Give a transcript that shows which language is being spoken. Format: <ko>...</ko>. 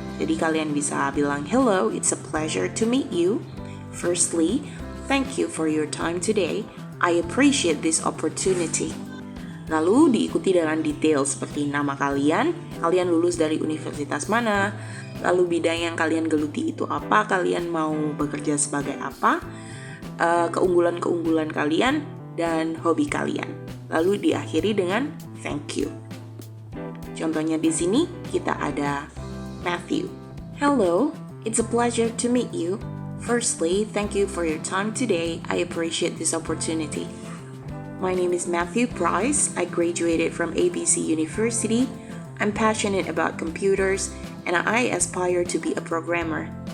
<id>Jadi kalian bisa bilang</id> <en>hello, it's a pleasure to meet you. Firstly, thank you for your time today. I appreciate this opportunity.</en> <id>Lalu diikuti dengan detail seperti nama kalian lulus dari universitas mana, lalu bidang yang kalian geluti itu apa, kalian mau bekerja sebagai apa, keunggulan-keunggulan kalian, dan hobi kalian. Lalu diakhiri dengan</id> <en>thank you.</en> <id>Contohnya di sini kita ada Matthew.</id> <en>Hello, it's a pleasure to meet you. Firstly, thank you for your time today. I appreciate this opportunity. My name is Matthew Price. I graduated from ABC University. I'm passionate about computers and I aspire to be a programmer.</en>